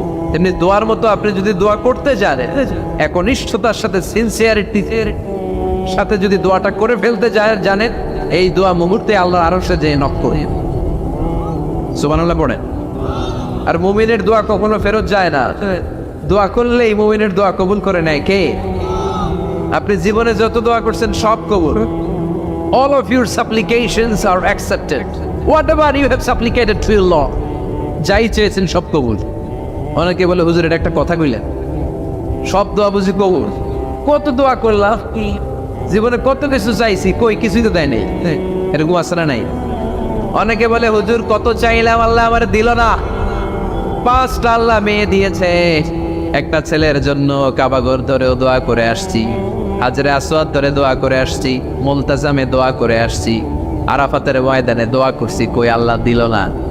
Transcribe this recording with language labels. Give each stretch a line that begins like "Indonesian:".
Bangla: তেমনি দোয়ার মতো আপনি যদি দোয়া করতে জানেন, একনিষ্ঠতার সাথে সিনসিয়ারিটির সাথে যদি দোয়াটা করে ফেলতে জানেন, এই দোয়া মুহূর্তে আল্লাহর আরশে যেয়ে নক করে। সুবহানাল্লাহ পড়েন। আর মুমিনের দোয়া কখনো ফেরত যায় না। দোয়া করলে এই মুমিনের দোয়া কবুল করে নেয় কে? আপনি জীবনে যত দোয়া করছেন সব কবুল।
English: All of your supplications are accepted. Whatever you have supplicated to your Lord,
Bangla: যাই চেয়েছেন সব কবুল। অনেকে বলে হুজুর এটা একটা কথা কইলেন, সব দোয়া বুঝি কবুল? কত দোয়া করলাম, জীবনে কত কিছু চাইছি, কই কিছুই তো দেয় নাই, এরকম আছে না নাই? অনেকে বলে হুজুর কত চাইলাম আল্লাহ আমার দিল না। 5টা আল্লাহ মেয়ে দিয়েছে, একটা ছেলের জন্য কাবাগর ধরেও দোয়া করে আসছি, হাজরে আসওয়াদ ধরে দোয়া করে আসছি, মুলতাজামে দোয়া করে আসছি, আরাফাতের ময়দানে দোয়া করছি, কই আল্লাহ দিল না।